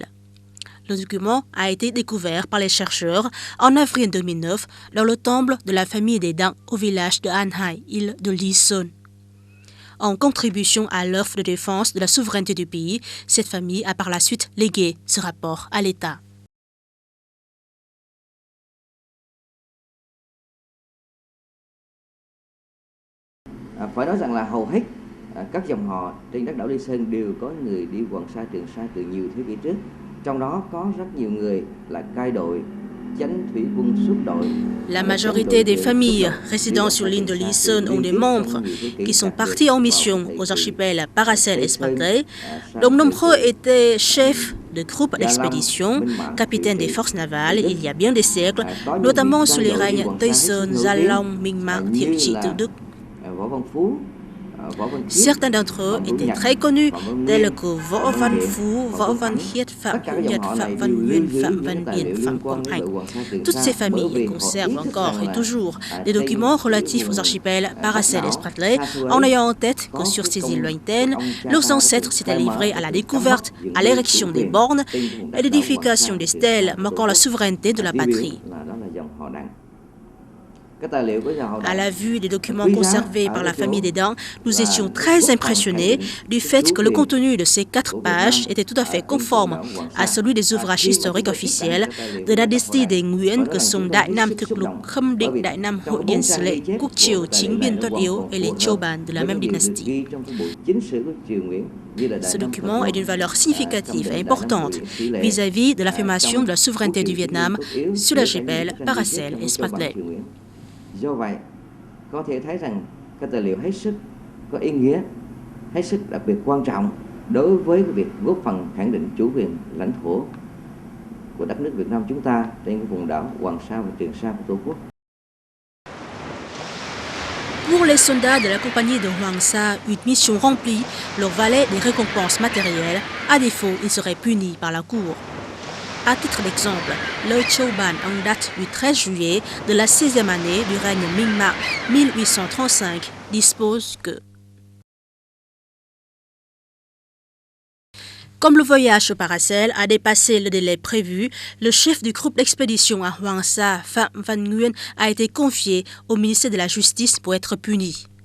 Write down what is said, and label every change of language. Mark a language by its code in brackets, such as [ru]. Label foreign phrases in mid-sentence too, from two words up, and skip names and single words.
[fr] Le document a été découvert par les chercheurs en avril 2009 dans le temple de la famille des Dang au village de An Hai, île de Lý Sơn. En contribution à l'œuvre de défense de la souveraineté du pays, cette famille a par la suite légué ce rapport à l'État. [vi] Phải nói rằng là hầu hết các dòng họ trên đất đảo Lý Sơn đều có người đi Hoàng Sa, Trường Sa từ nhiều thế kỷ trước. Trong đó có rất nhiều người là cai đội. [fr] La majorité des familles résidant sur l'île de Lý Sơn ont des membres qui sont partis en mission aux archipels Paracel et Spratly, dont nombreux étaient chefs de groupes d'expédition, capitaines des forces navales il y a bien des siècles, notamment sous les règnes Tây Sơn, Gia Long, Minh-Ma, Thiệu Trị, Tự Đức. Certains d'entre eux étaient très connus, tels que Võ Văn Phú, Võ Văn Khiết, Phạm Hữu Nhật, Phạm Văn Nguyên, Phạm Văn Điển, Phạm Quang Hạnh. Toutes ces familles conservent encore et toujours des documents relatifs aux archipels Paracel et Spratly, en ayant en tête que sur ces îles lointaines, leurs ancêtres s'étaient livrés à la découverte, à l'érection des bornes et l'édification des stèles marquant la souveraineté de la patrie. À la vue des documents conservés par la famille des Dang, nous étions très impressionnés du fait que le contenu de ces 4 pages était tout à fait conforme à celui des ouvrages historiques officiels de la dynastie des Nguyen que sont Đại Nam Thực Lục, Khâm Định, Đại Nam Hội Điền Sử Lệ, Quốc Triều, Chính Biên Tuất Yếu et les Châu Bàn de la même dynastie. Ce document est d'une valeur significative et importante vis-à-vis de l'affirmation de la souveraineté du Vietnam sur l'archipel Paracel et Spratly. [vi] Do vậy, có thể thấy rằng cái tài liệu hết sức có ý nghĩa, hết sức đặc biệt quan trọng đối với cái việc góp phần khẳng định chủ quyền lãnh thổ của đất nước Việt Nam chúng ta trên cái vùng đảo Hoàng Sa và Trường Sa của Tổ quốc. [fr] Pour les soldats de la compagnie de Hoàng Sa, une mission remplie leur valait des récompenses matérielles. À défaut, ils seraient punis par la cour. À titre d'exemple, le Châu Ban en date du 13 juillet de la 16e année du règne Minh-Ma 1835 dispose que Comme le voyage au Paracel a dépassé le délai prévu, le chef du groupe d'expédition à Hoàng Sa, Phạm Văn Nguyên, a été confié au ministère de la Justice pour être puni.